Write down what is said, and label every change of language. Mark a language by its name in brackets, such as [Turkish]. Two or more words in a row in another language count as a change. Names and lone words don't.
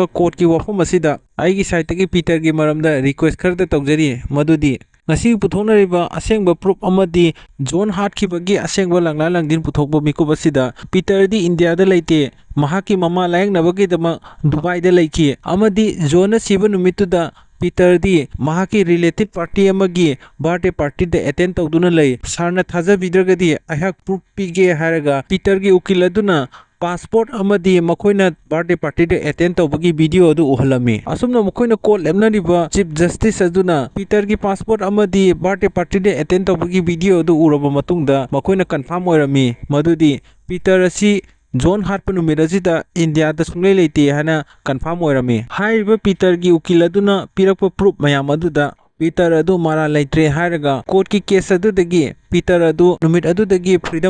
[Manipuri] court ki wafam asida aigi side gi Peter gi maramda request kharda tawjari madudi ngasi puthonariba asengba proof amadi John hatkibagi asengba langla langdin puthokba mikub asida Peter di India da leite mahaki mama layang nabagi dama Dubai da leiki amadi John na siba numituda Peter di mahaki [English] related party [Manipuri] amagi [English] birthday party [Manipuri] da attend tawduna lei sarna thaja bidragadi aihak proof pige haraga Peter gi ukil aduna passport amadi makoina [English] birthday party [Manipuri] de attend tawbagi video adu uhalami asumna makoina court lemnariba [English] chief justice [Manipuri] aduna Peter gi passport amadi [English] birthday party [Manipuri] de attend tawbagi video adu uraba matungda makoina confirm oirami madudi Peter asi John Harper numit asida India da sunglei leite hana confirm oirami haiba Peter gi ukil aduna pirakpa proof mayam aduda Peter adu mara leitre hairaga court ki case adudagi Peter adu numit adudagi freedom